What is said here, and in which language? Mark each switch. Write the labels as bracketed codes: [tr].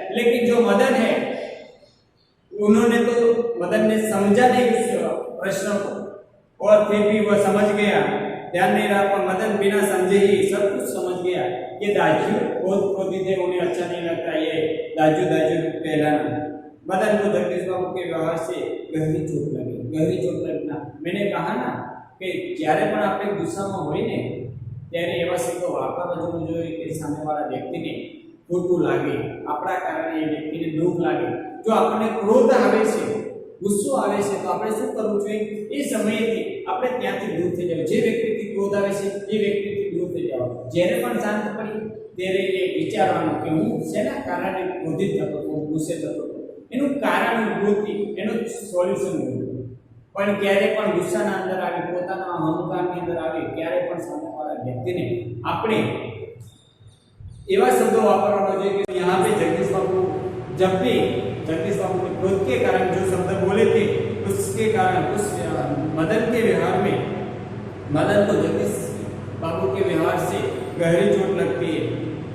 [hi] लेकिन जो मदन है उन्होंने तो मदन ने समझा नहीं उस प्रश्न को और फिर भी वह समझ गया. ध्यान नहीं रहा पर मदन बिना समझे ही सब कुछ समझ गया. ये दाजू बहुत क्रोधित है, उन्हें अच्छा नहीं लगता ये दाजू दाजू कहलाना. मदन को जगदीश बाबू के व्यवहार से गहरी चोट लगी. गहरी चोट लगना मैंने कहा ना कि [gu] જ્યારે પણ આપણે ગુસ્સામાં હોય ને ત્યારે એવા શબ્દો વાપરવા જોઈએ કે સામેવાળા વ્યક્તિને ખોટું લાગે, આપણા કારણે એ વ્યક્તિને દુઃખ લાગે. જો આપણને ક્રોધ આવે છે, ગુસ્સો આવે છે તો આપણે શું કરવું જોઈએ? એ સમયેથી આપણે ત્યાંથી દૂર થઈ જવું. જે વ્યક્તિથી ક્રોધ આવે છે એ વ્યક્તિથી દૂર થઈ જવું. જ્યારે પણ શાંત પડી ત્યારે એ વિચારવાનું કે હું શેના કારણે ક્રોધિત થતો હતો, ગુસ્સે થતો હતો, એનું કારણ વૃત્તિ, એનું સોલ્યુશન મળ્યું. પણ ક્યારે પણ ગુસ્સાના અંદર આવી, પોતાના અહંકારની અંદર આવી, ક્યારે પણ સામેવાળા વ્યક્તિને આપણે એવા શબ્દો વાપરવાનો જોઈએ કે [hi] यहाँ पे जगदीश बाबू जब भी जगदीश बाबू के क्रोध के कारण जो शब्द बोले थे उसके कारण उस मदन के व्यवहार में मदन को जगदीश बाबू के व्यवहार से गहरी चोट लगती है.